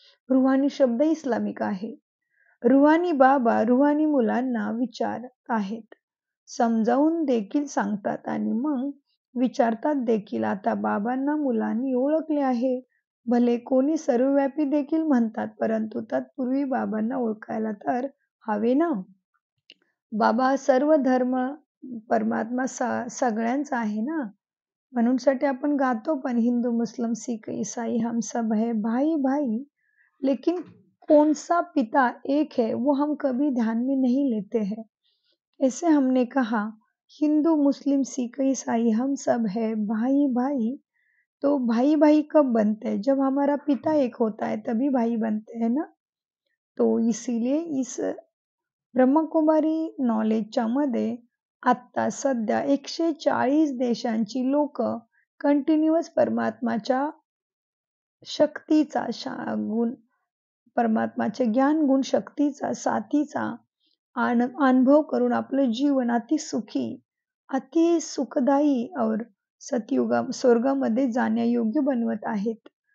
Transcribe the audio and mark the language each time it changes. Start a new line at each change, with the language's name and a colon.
Marathi: Rouhani शब्द Islamic आहे. Rouhani बाबा रुहानी मुलांना विचारत आहेत, समजावून देखील सांगतात आणि मग विचारतात देखील. आता बाबांना मुलांनी ओळखले आहे. भले कोणी सर्वव्यापी देखील म्हणतात, परंतु तत्पूर्वी बाबांना ओळखायला तर हवे ना. बाबा सर्व धर्म परमात्मा सगळ्यांचा आहे ना. म्हणून साठी आपण गातो पण,
Hindi: हिंदू मुस्लिम सिख ईसाई हम सब है भाई भाई, लेकिन कौन सा पिता एक है वो हम कभी ध्यान में नहीं लेते हैं. ऐसे हमने कहा हिंदू मुस्लिम सिख ईसाई हम सब है भाई भाई, तो भाई भाई कब बनते हैं? जब हमारा पिता एक होता है तभी भाई बनते हैं ना. तो इसीलिए इस
Marathi: ब्रह्मकुमारी नॉलेजच्या मध्ये आत्ता सध्या 140 देशांची लोक कंटिन्युअस परमात्माच्या शक्तीचा गुण, परमात्माचे ज्ञान गुण शक्तीचा साथीचा अनुभव करून आपलं जीवन अति सुखी, अति सुखदायी और स्वर्गामध्ये जाण्यायोग्य बनवत आहेत.